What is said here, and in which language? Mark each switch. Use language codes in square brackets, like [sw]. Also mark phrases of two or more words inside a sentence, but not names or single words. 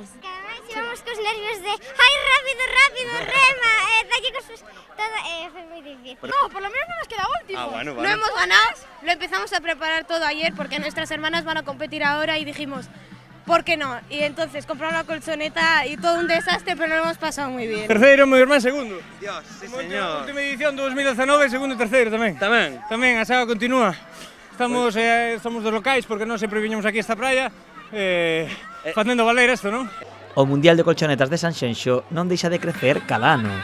[es] Que además llevamos cos nervios de ¡ay, rápido, rema! Fue muy difícil. No, por lo menos no nos queda último. Bueno. No hemos ganado, lo empezamos a preparar todo ayer porque nuestras hermanas van a competir ahora y dijimos, ¿por qué no? Y entonces compraron la colchoneta y todo un desastre, pero lo hemos pasado muy bien. [gl] Terceiro, meu irmán segundo. [es] Dios, sí señor. [gl] Última edición 2019, segundo e terceiro tamén. Tamén, a saga continúa. Somos dos locais porque non sempre viñemos aquí a esta praia facendo valer isto, non? O Mundial de Colchonetas de Sanxenxo non deixa de crecer cada ano.